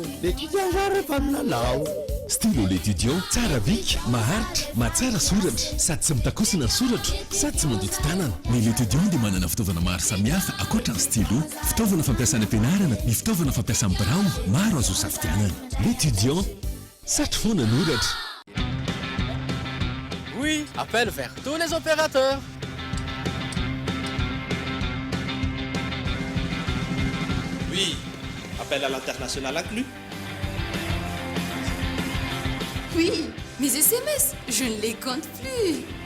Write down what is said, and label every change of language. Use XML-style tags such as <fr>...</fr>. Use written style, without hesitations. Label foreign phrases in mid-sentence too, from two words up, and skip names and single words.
<mg>L'étudiant za rehefa milalao. Stylo l'étudiant tsara bika, maharitra, mahatsara soratra, sady tsy mitakosina ny soratra, sady tsy mandoto tanana. Ny l'étudiant dia manana fitaovana maro samihafa ankoatra ny stylo, fitaovana fampiasana ampianarana, ny fitaovana fampiasana birao, maro azo safidianana. L'étudiant, satry foana ny oratra.</mg> <fr>Oui, appel vers tous les opérateurs. Oui, appel à l'international inclus. Oui, mes SMS, je ne les compte plus.</fr>